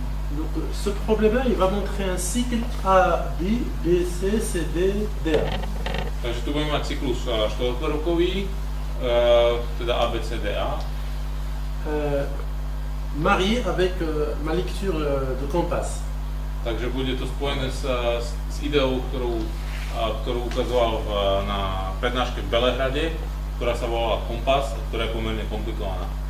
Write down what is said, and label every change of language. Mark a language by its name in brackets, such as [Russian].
[French] Donc, ce problème-là, il va montrer un cycle A, B, B, C, C, D, D, A. [Slovak] Takže tu budeme mať cyklus štvorkrokový, teda A, B, C, D, A. [French] Marié avec ma lecture de Compass. [Slovak] Takže bude to spojené s ideou, ktorú ukazoval na prednáške v Belehrade, ktorá sa volala Kompas, ktorá je pomerne komplikovaná.